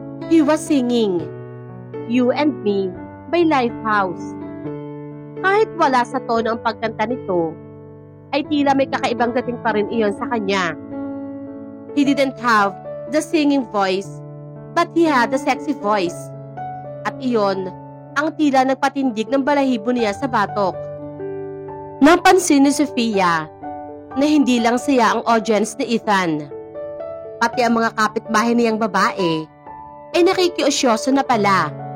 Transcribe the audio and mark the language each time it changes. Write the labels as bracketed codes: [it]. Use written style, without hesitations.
[en] He was singing You and Me by Lifehouse. [tl] Kahit wala sa tono ang pagkanta nito, ay tila may kakaibang dating pa rin iyon sa kanya. [en] He didn't have the singing voice, but he had the sexy voice. [tl] At iyon ang tila nagpatindig ng balahibo niya sa batok. Napansin ni Sofia na hindi lang siya ang audience ni Ethan. Pati ang mga kapitbahay niyang babae ay nakikiusyoso na pala.